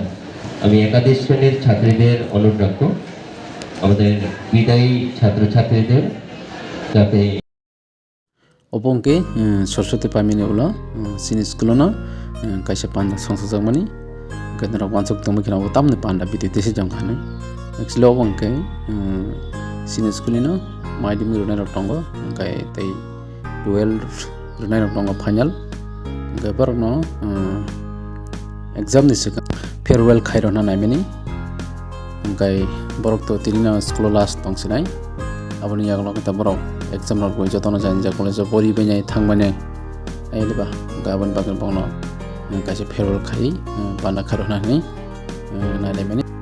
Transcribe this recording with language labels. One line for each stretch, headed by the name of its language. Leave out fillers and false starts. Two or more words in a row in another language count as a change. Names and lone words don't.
Bangla: আমি একাদশ শ্রেণীর ছাত্রীদের অনুরোধ রাখবো আমাদের বিদায়ী ছাত্রছাত্রীদের যাতে
Kok Borok: obongke soroswati pamini ulo sini school no kaisa panda songsajak kadra wansok tongmo khina bo tamni panda biti desi jangkhane actually obongke sini school no maidimi runai rok tongo kai tei 12 runai rok tongo final kai par no exam ni sika farewell khairona naimani kai borok to tinina school last tongsinai aboni yaglok ta borok exam rok boi jotono jani ja college pori benai thangmane ailiba gabon bagan bono kaise farewell khai bana kharona ni naimani